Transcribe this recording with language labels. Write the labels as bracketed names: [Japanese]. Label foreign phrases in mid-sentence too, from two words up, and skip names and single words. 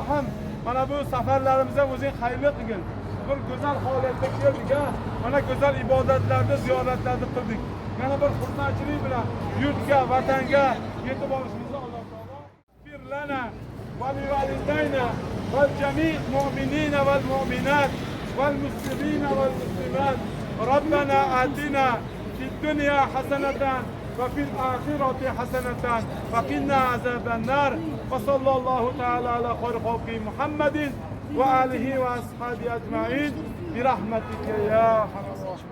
[Uzbek] Allohim Mana bu safarlarimizga o'zing xayrli qilgin. Bir go'zal holatda keldik ha. Mana go'zal ibodatlarda, ziyoratlarda qildik. Yana bir hurmatchilik bilan yurtga, vatanga yetib olishimizni Alloh taolo birlana [Arabic] ولوالدينا وجميع المؤمنين والمؤمنات والمسلمين والمسلمات. ربنا آتنا في الدنيا حسنة وفي الآخرة حسنة وقنا عذاب النار وصلى الله تعالى على خير خلق محمد وآله وأصحابه أجمعين برحمتك يا أرحم